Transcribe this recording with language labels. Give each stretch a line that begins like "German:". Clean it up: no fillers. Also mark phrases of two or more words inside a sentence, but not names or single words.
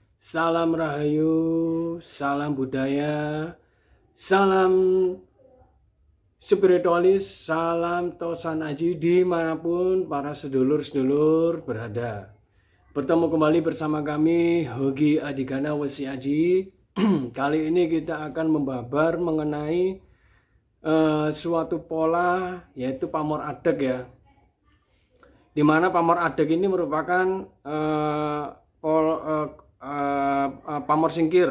Indonesian: Salam Rahayu, salam budaya, salam spiritualis, salam Tosan Aji dimanapun para sedulur-sedulur berada. Bertemu kembali bersama kami Hogi Adigana Wesi Aji. Kali ini kita akan membabar mengenai suatu pola, yaitu pamor adeg ya. Dimana pamor adeg ini merupakan pamor singkir.